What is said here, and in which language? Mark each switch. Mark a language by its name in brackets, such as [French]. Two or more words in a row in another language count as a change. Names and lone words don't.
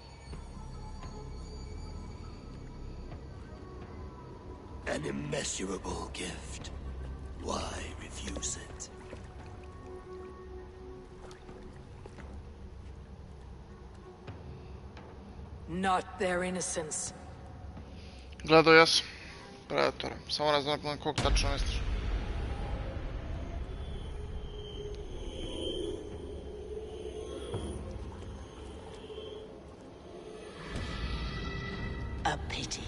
[English] An immeasurable gift. Why refuse it? Not their innocence. [Serbian] Gledao ja sam Predatora. Samo ne znam kog tačno misliš. [English] A pity.